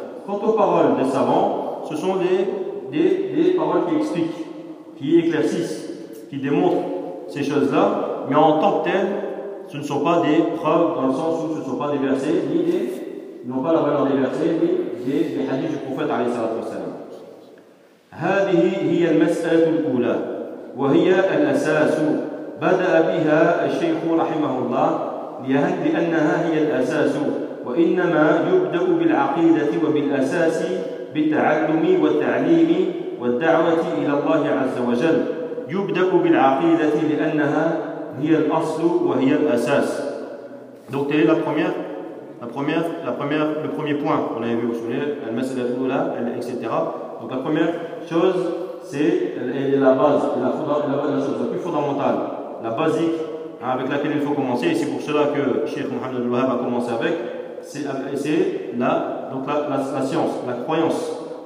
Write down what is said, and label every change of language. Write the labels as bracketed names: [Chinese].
[French] Quant aux paroles des savants, ce sont des paroles qui expliquent, qui éclaircissent, qui démontrent ces choses-là, mais en tant que telles, ce ne sont pas des preuves dans le sens où ce ne sont pas des versets, ni n'ont pas la valeur des versets, ni des hadiths du prophète alayhi salatu wa salam. [Arabic] هذه هي المسألة الأولى وهي الأساس بدأ بها الشيخ رحمه الله لأنها هي الأساس وإنما يبدأ بالعقيدة وبالأساس بالتعلم والتعليم والدعوة إلى الله عز وجل يبدأ بالعقيدة لأنها هي الأصل وهي الأساس. [French] Donc quelle est le premier point qu'on avait vu au sujet la [Arabic] masala al-ula [French] etc. Donc la première chose c'est la base, la chose la plus fondamentale, la basique avec laquelle il faut commencer, et c'est pour cela que Cheikh Mohamed Al-Wahhab a commencé avec, c'est la science, la croyance.